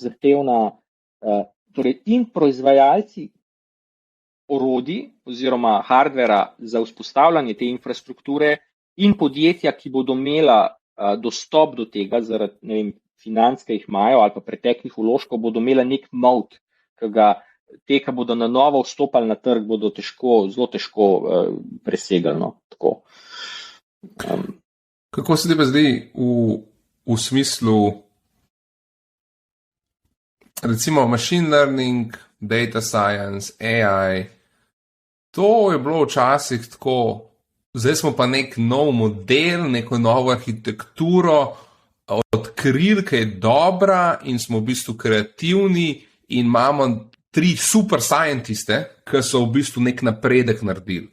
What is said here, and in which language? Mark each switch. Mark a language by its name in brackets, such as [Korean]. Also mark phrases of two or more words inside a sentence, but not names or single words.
[Slovenian] zahtevna, torej in proizvajalci orodij oziroma hardvera za vzpostavljanje te infrastrukture in podjetja, ki bodo imela dostop do tega zaradi, ne vem, financ, ki jih imajo ali pa preteklih vložkov, bodo imela nek mod, ki ga te, ki bodo na novo vstopali na trg, bodo zelo težko presegali. Tako. Kako se ti pa zdi v smislu, recimo [English] machine learning, data science, AI, [Slovenian] to je bilo včasih tako, zdaj smo pa nek nov model, neko novo arhitekturo odkrili, ki je dobra in smo v bistvu kreativni in imamo 3 super scientiste, ki so v bistvu nek napredek naredili.